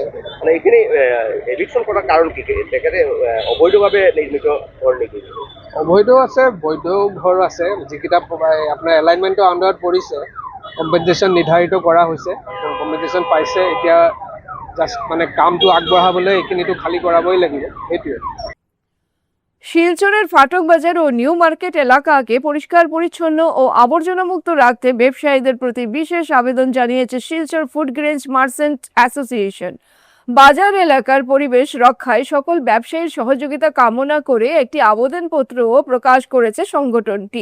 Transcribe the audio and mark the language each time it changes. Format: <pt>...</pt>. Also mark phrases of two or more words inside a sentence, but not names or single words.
<as>মানে এইখিনি এভিকশ্যন কৰাৰ কাৰণ কি? তেখেতে অবৈধভাৱে নিৰ্মিত ঘৰ নেকি? অবৈধ আছে, বৈধ ঘৰ আছে, যিকেইটা আপোনাৰ</as> <en>alignment under</en> <as>পৰিছে। কম্পেনচেশ্যন নিৰ্ধাৰিত কৰা হৈছে, কম্পেনচেশ্যন পাইছে। এতিয়া জাষ্ট মানে কামটো আগবঢ়াবলৈ এইখিনিতো খালী কৰাবই লাগিব, সেইটোৱে।</as> <bn>শিলচরের ফাটক বাজার ও নিউ মার্কেট এলাকাকে পরিষ্কার পরিচ্ছন্ন ও আবর্জনামুক্ত রাখতে ব্যবসায়ীদের প্রতি বিশেষ আবেদন জানিয়েছে শিলচর ফুড গ্রেনস মার্চেন্ট অ্যাসোসিয়েশন। বাজার এলাকার পরিবেশ রক্ষায় সকল ব্যবসায়ীর সহযোগিতা কামনা করে একটি আবেদনপত্রও প্রকাশ করেছে সংগঠনটি।</bn>